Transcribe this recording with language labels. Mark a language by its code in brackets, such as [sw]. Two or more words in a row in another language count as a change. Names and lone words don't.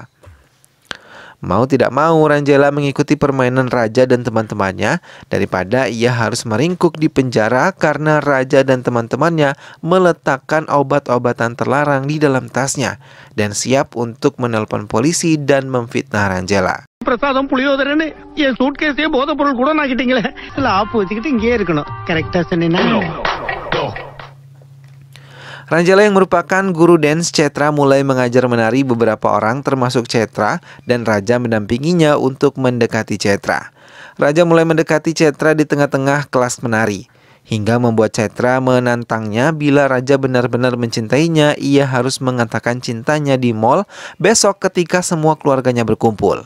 [id] Mau tidak mau, Rangela mengikuti permainan raja dan teman-temannya daripada ia harus meringkuk di penjara karena raja dan teman-temannya meletakkan obat-obatan terlarang di dalam tasnya dan siap untuk menelpon polisi dan memfitnah Rangela. [ta] பிரசாதம் புளியோதரன்னு என் சூட்கேஸே போதை பொருள் கூட நாக்கிட்டீங்களே. இல்ல ஆப்பு வச்சுக்கிட்டு இங்கே இருக்கணும். கரெக்டா சொன்னேனா? [id] Rangela yang merupakan guru dance Chaitra mulai mengajar menari beberapa orang termasuk Chaitra dan raja mendampinginya untuk mendekati Chaitra. Raja mulai mendekati Chaitra di tengah-tengah kelas menari hingga membuat Chaitra menantangnya bila raja benar-benar mencintainya, ia harus mengatakan cintanya di mall besok ketika semua keluarganya berkumpul.